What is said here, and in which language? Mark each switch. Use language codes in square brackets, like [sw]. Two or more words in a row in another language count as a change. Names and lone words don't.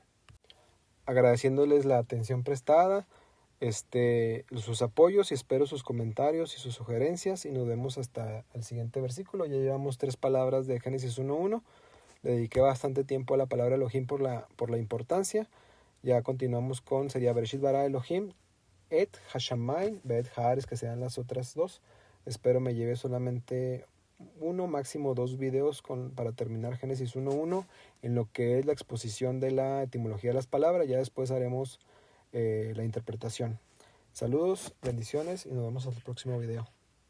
[es] Agradeciéndoles la atención prestada, sus apoyos, y espero sus comentarios y sus sugerencias, y nos vemos hasta el siguiente versículo. Ya llevamos 3 palabras de Génesis 1:1. Le dediqué bastante tiempo a la palabra Elohim por la importancia. Ya continuamos sería [he] בראשית ברא אלהים את השמים ואת הארץ, [es] que sean las otras 2. Espero me lleve solamente 1, máximo 2 videos para terminar Génesis 1:1 en lo que es la exposición de la etimología de las palabras. Ya después haremos la interpretación. Saludos, bendiciones, y nos vemos en el próximo video.